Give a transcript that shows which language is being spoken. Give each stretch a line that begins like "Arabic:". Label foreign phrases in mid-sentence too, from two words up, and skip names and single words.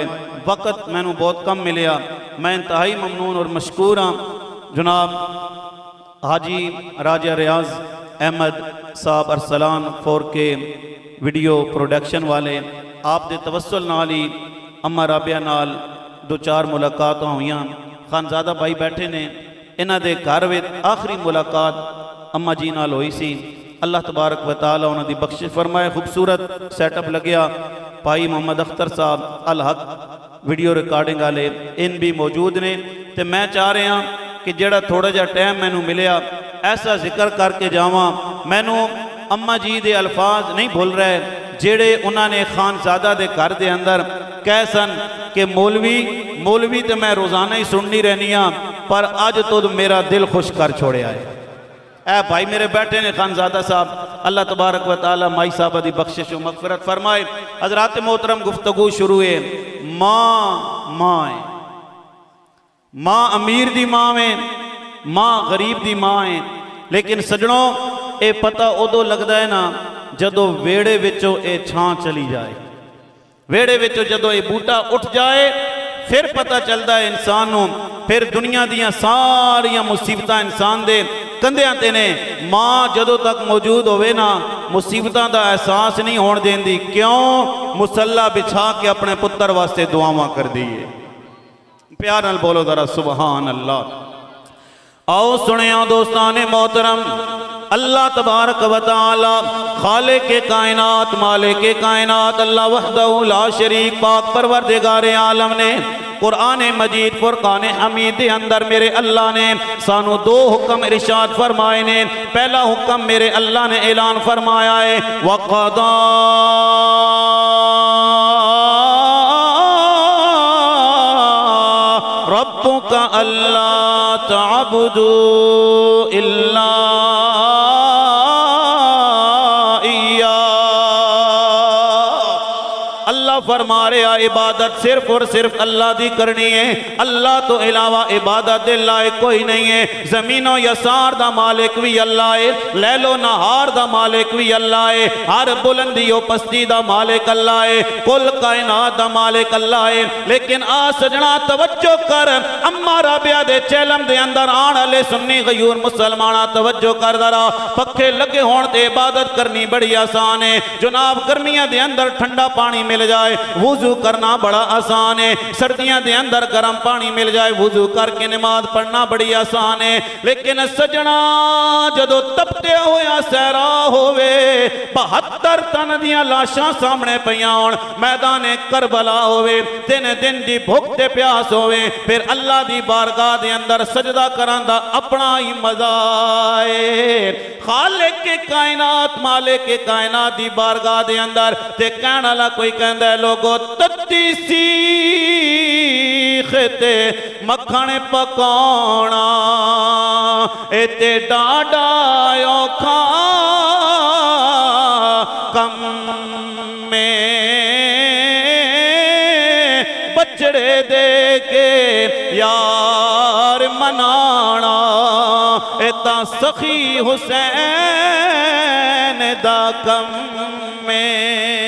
Punjabi: وقت میں نو بہت کم ملیا، میں انتہائی ممنون اور مشکور ہاں جناب حاجی راجہ ریاض احمد صاحب ارسلان 4K ویڈیو پروڈکشن والے، آپ دے توسل نال ہی اما رابعہ نال دو چار ملاقاتاں ہوئیاں۔ خانزادہ بھائی بیٹھے نے، انہاں دے گھر وچ آخری ملاقات اما جی نال ہوئی سی۔
Arabic: اللہ تبارک و تعالی
Punjabi: انہاں دی بخشش فرمائے۔ خوبصورت سیٹ اپ لگیا، بھائی محمد اختر صاحب الحق ویڈیو ریکارڈنگ والے ان بھی موجود نے، تے میں چاہ رہا ہاں کہ جڑا تھوڑا جا ٹائم مینوں ملیا ایسا ذکر کر کے جاواں۔ مینوں اما جی دے الفاظ نہیں بھول رہے جڑے انہاں نے خانزادہ دے گھر دے اندر کہہ سن کہ مولوی تے میں روزانہ ہی سننی رہنی ہاں، پر اج تو میرا دل خوش کر چھوڑیا ہے۔ اے بھائی میرے بیٹھے نے خانزادہ صاحب،
Arabic: اللہ تبارک و تعالی
Punjabi: مائی صاحبہ دی بخشش و مغفرت فرمائے۔ حضرات محترم، گفتگو شروع ہے۔ ماں امیر دی ماں میں، ماں غریب دی ماں ہے، لیکن سجنوں اے پتہ ادو لگدا ہے نا جدو ویڑے وچوں اے چھاں چلی جائے، ویڑے وچوں جدو اے بوٹا اٹھ جائے پھر پتہ چلدا ہے انسانوں، پھر دنیا دیاں ساریاں مصیبتاں انسان دے کندیاں تے نے۔ ماں جدو تک موجود ہوئے نا مصیبتاں دا احساس نہیں ہون دین دی، کیوں؟ مصلہ بچھا کے اپنے پتر واسطے دعاواں کر دیئے۔ پیار نال بولو ذرا
Arabic: سبحان اللہ۔
Punjabi: آؤ سنیاں دوستان محترم،
Arabic: اللہ تبارک و تعالی
Punjabi: خالق کائنات، مالک کائنات،
Arabic: اللہ وحدہ لا شریک
Punjabi: پاک پروردگار عالم نے قرآن مجید فرقان حمید دے اندر میرے اللہ نے سانو دو حکم ارشاد فرمائے نے۔ پہلا حکم میرے اللہ نے اعلان فرمایا ہے
Arabic: وَقَضَى رَبُّكَ أَلَّا تَعْبُدُوا إِلَّا
Punjabi: فرما رہا عبادت صرف اور صرف اللہ دی کرنی ہے، اللہ تو علاوہ عبادت دے لائق کوئی نہیں ہے۔ زمین و یسار دا مالک بھی اللہ ہے، لیل و نہار دا مالک بھی اللہ ہے، ہر بلندی و پستی دا مالک اللہ ہے، کل کائنات دا مالک اللہ ہے۔ لیکن آ سجنا توجہ کر، اما رابعہ دے چیلم دے اندر آن والے سنی غیور مسلمانہ توجہ کر ذرا، پکھے لگے ہون تے عبادت کرنی بڑی آسان ہے۔ جناب گرمیاں دے اندر ٹھنڈا پانی مل جائے وضو کرنا بڑا آسان ہے، سردیاں دے اندر گرم پانی مل جائے وضو کر کے نماز پڑھنا بڑی آسان ہے۔ لیکن سجنا جدو تپتے ہویا سہرا ہوئے 72 تن دیاں لاشاں سامنے پیاں میدان کربلا ہوئے، دن دی بھوک تے پیاس ہوئے، پھر اللہ دی بارگاہ دے اندر سجدہ کران دا اپنا ہی مزہ ہے۔ خالق کے کائنات مالک کے کائنات دی بارگاہ دے اندر تے کہنا لا کوئی کہندہ ہے لوگو تتی سیخ تے مکھن پکانا اتے ڈاڈا اوکھا کم میں بچڑے دے کے یار منانا اتا سخی حسین دا کم میں۔